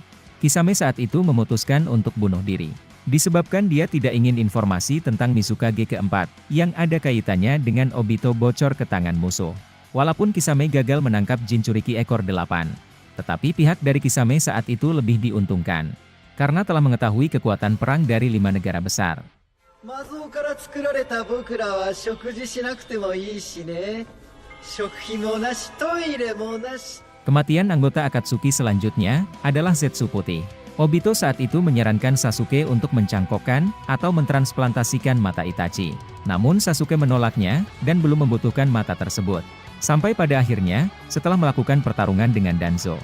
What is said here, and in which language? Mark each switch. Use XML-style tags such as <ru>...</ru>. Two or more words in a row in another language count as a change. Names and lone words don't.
<id>Kisame saat itu memutuskan untuk bunuh diri. Disebabkan dia tidak ingin informasi tentang Mizukage keempat, yang ada kaitannya dengan Obito bocor ke tangan musuh. Walaupun Kisame gagal menangkap Jinchuriki ekor 8. Tetapi pihak dari Kisame saat itu lebih diuntungkan. Karena telah mengetahui kekuatan perang dari 5 negara besar.</id> <ja>魔像から作られた僕らは食事しなくてもいいしね。食費もなし、トイレもなし。</ja> <id>Kematian anggota Akatsuki selanjutnya adalah Zetsu Putih. Obito saat itu menyarankan Sasuke untuk mencangkokkan atau mentransplantasikan mata Itachi. Namun Sasuke menolaknya dan belum membutuhkan mata tersebut. Sampai pada akhirnya, setelah melakukan pertarungan dengan Danzo.</id>